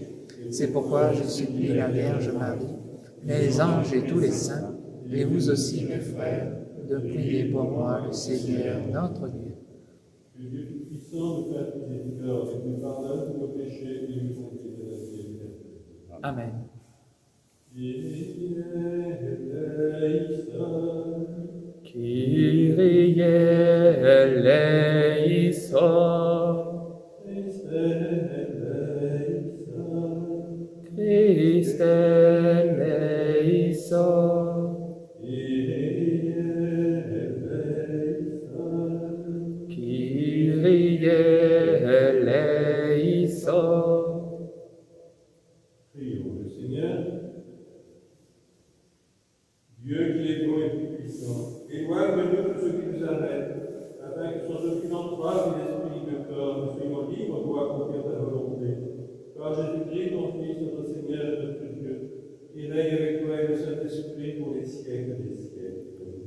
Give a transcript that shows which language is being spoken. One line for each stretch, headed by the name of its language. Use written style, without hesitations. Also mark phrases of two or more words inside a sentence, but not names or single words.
French: C'est pourquoi je supplie la Vierge Marie, les anges et tous les saints, et vous aussi mes frères, de prier pour moi le Seigneur notre Dieu. Que Dieu Tout-Puissant nous fasse miséricorde et nous pardonne tous nos péchés et nous conduise à la vie éternelle. Amen. Kyrie
Greek: Κύριε ελέησον. Χριστέ ελέησον. Κύριε ελέησον.
French: Prions le Seigneur. Dieu qui est bon et tout-puissant, éloigne de nous tout ce qui nous arrête, afin que sans aucune entrave ni esprit de corps, nous soyons libres pour accomplir ta volonté. Par Jésus-Christ, ton Fils, notre Seigneur et notre Dieu, qui règne avec toi et le Saint-Esprit pour les siècles des siècles.